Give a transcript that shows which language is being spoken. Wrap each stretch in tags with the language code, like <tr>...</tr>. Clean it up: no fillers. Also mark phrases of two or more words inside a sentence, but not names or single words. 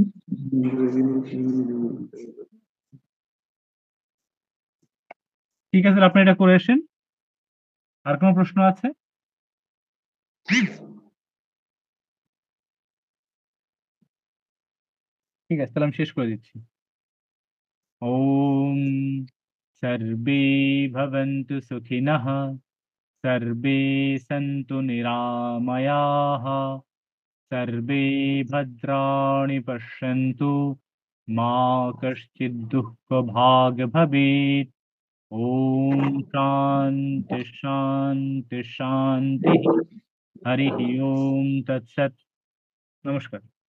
<bn>ঠিক আছে, আপনি এটা করে আসেন। আর কোনো প্রশ্ন আছে? ঠিক আছে, তাহলে আমি শেষ করে দিচ্ছি।</bn> <sa>ওম সর্বে ভবন্তু সুখিনঃ, সর্বে সন্তু নিরাময়াঃ, সর্বে ভদ্রাণি পশ্যন্তু, মা কশ্চিৎ দুঃখভাগ্ ভবেৎ। ওম শান্তি শান্তি শান্তি। হরি ওম তৎসৎ। নমস্কার।</sa>